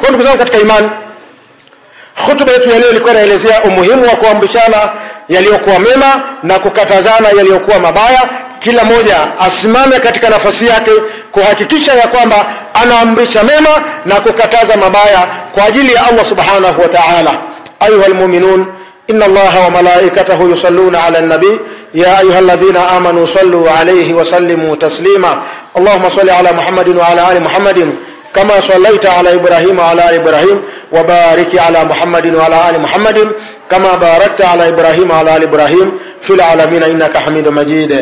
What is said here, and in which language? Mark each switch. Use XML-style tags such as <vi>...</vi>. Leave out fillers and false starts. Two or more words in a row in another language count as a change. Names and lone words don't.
<sw>Kwa ndugu zangu katika imani, hutuba yetu ya leo ilikuwa inaelezea umuhimu wa kuamrishana yaliyokuwa mema na kukatazana yaliyokuwa mabaya. Kila mmoja asimame katika nafasi yake kuhakikisha ya kwamba anaamrisha mema na kukataza mabaya kwa ajili ya Allah</sw> <ar>سبحانه وتعالى. أيها المؤمنون إن الله وملائكته يصلون على النبي يا أيها الذين آمنوا صلوا عليه وسلموا تسليما. اللهم صل على محمد وعلى آل محمد كما صليت على إبراهيم وعلى آل إبراهيم، وبارك على محمد وعلى آل محمد كما باركت على إبراهيم وعلى آل إبراهيم في العالمين إنك حميد مجيد.</ar>